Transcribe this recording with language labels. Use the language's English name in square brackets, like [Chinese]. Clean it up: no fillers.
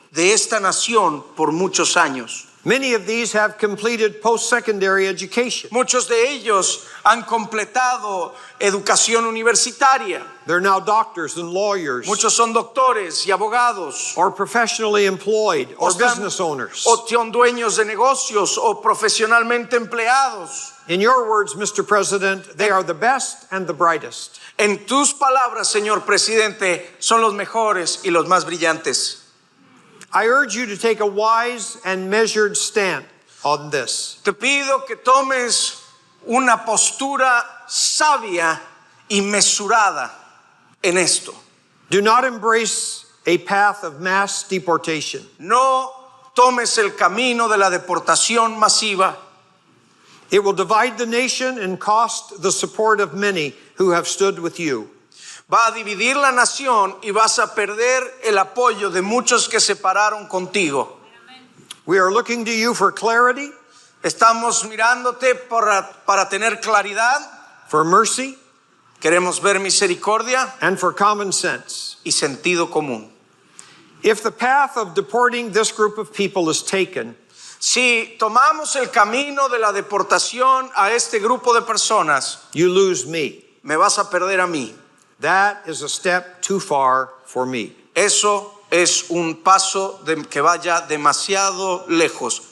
[Spanish] de esta nación por muchos años. [English] Many of these have completed post-secondary education. [Spanish] Muchos de ellos han completado educación universitaria. [English] They're now doctors and lawyers, [Spanish] Muchos son doctores y abogados. [English] or professionally employed, or [Spanish] están- [English] business owners. [Spanish] O son dueños de negocios o profesionalmente empleados. [English] In your words, Mr. President, they are the best and the brightest. [Spanish] En tus palabras, señor presidente, son los mejores y los más brillantes. [English] I urge you to take a wise and measured stand on this. [Spanish] Te pido que tomes una postura sabia y mesurada en esto. [English] Do not embrace a path of mass deportation. [Spanish] No tomes el camino de la deportación masiva. [English] It will divide the nation and cost the support of many who have stood with you. [Spanish] Va a dividir la nación y vas a perder el apoyo de muchos que se pararon contigo. [English] We are looking to you for clarity, [Spanish] Estamos mirándote para tener claridad. [English] for mercy, [Spanish] Queremos ver misericordia [English] and for common sense. [Spanish] y sentido común. [English] If the path of deporting this group of people is taken, [Spanish] Si tomamos el camino de la deportación a este grupo de personas, [English] you lose me. [Spanish] me vas a perder a mí. [English] That is a step too far for me. [Spanish] Eso es un paso que vaya demasiado lejos.